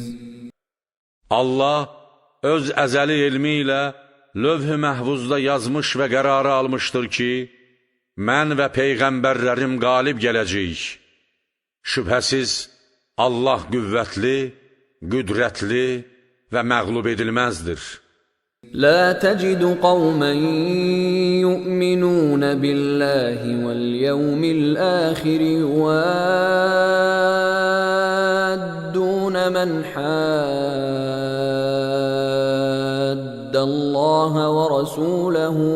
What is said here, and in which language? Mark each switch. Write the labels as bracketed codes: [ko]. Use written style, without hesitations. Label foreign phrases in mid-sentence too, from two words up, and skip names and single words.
[az] Allah öz əzəli elmi ilə lövh-i məhvuzda yazmış və qərarı almışdır ki, mən və peyğəmbərlərim qalib gələcəyik. Şübhəsiz, Allah qüvvətli, qüdrətli və məğlub edilməzdir. [ar] لا تجد قوما يؤمنون بالله واليوم الآخر يوادون من حاد الله ورسوله